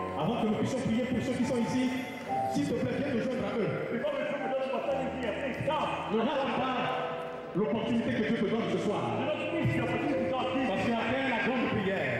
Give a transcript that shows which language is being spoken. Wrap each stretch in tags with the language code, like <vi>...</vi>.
<fr>Avant que nous puissions prier pour ceux qui sont ici, s'il te plaît, viens nous joindre à eux.</fr> <en>Before we pray for those who are standing here, please come.</en> <fr>Ne rate pas l'opportunité que Dieu te donne ce soir.</fr> <en>Do not miss the opportunity God gives</en> <fr>Parce</fr> <en>you.</en> <fr>qu'après la grande prière,</fr>